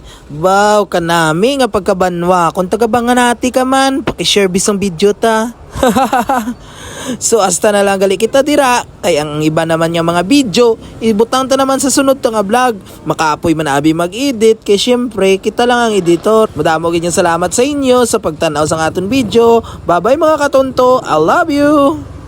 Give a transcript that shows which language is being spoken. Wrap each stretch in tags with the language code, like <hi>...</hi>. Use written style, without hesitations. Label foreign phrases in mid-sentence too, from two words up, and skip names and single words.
<hil>Baw kanami nga pagkabanwa. Kung taga Banati ka man, paki-share bisang video ta. So hasta na lang gali kita dira. Kay ang iba naman yung mga video ibutang ta naman sa sunod ta nga vlog. Makaapoy man abi mag-edit. Kay syempre kita lang ang editor. Madamo gid yung salamat sa inyo sa pagtanaw sang aton video.</hil> <en>Bye bye</en> <hil>mga katonto,</hil> <en>I love you.</en>